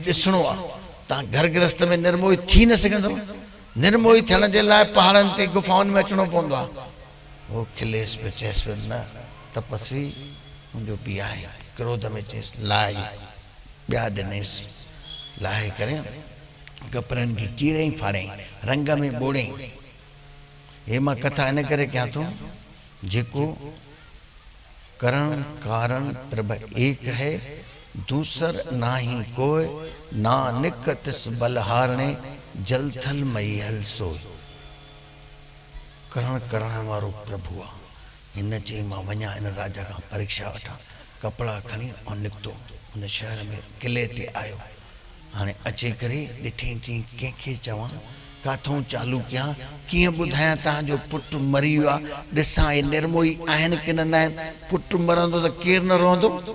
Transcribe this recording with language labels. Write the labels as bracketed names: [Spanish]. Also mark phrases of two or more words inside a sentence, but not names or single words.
[Sindhi] ॾिसणो आहे तव्हां घर गृहस्थ में निर्मोही थी न सघंदव निर्मोही थियण जे लाइ पहाड़नि ते गुफ़ाउनि में अचिणो पवंदो आहे उहो खिलेसि पियो चएसि पियो न तपस्वी मुंहिंजो पीउ आहे क्रोध में चएसि लाइ ॿिया ॾिनईसि लाहे करे कपिड़नि खे चीरई फाड़ई रंग में ॿोड़ई हे मां कथा इन करे कयां थो जेको [Punjabi] ਕਰਣ ਕਾਰਣ ਪ੍ਰਭ ਏਕ ਹੈ ਦੂਸਰ ਨਾਹੀ ਕੋਈ ਨਾਨਕ ਤਿਸ ਬਲਹਾਰਣੇ ਜਲ ਥਲ ਮਈ ਹਲ ਸੋਈ [Sindhi] करण वारो प्रभु आहे हिन चई मां वञा इन राजा खां परीक्षा वठां कपिड़ा खणी ऐं निकितो हुन शहर में किले ते आयो हाणे अची करे ॾिठई चई कंहिंखे चवां काथों चालू कयां कीअं ॿुधायां तव्हांजो पुटु मरी वियो आहे ॾिसां हे निर्मोही आहिनि की न आहिनि पुटु मरंदो त केरु न रहंदो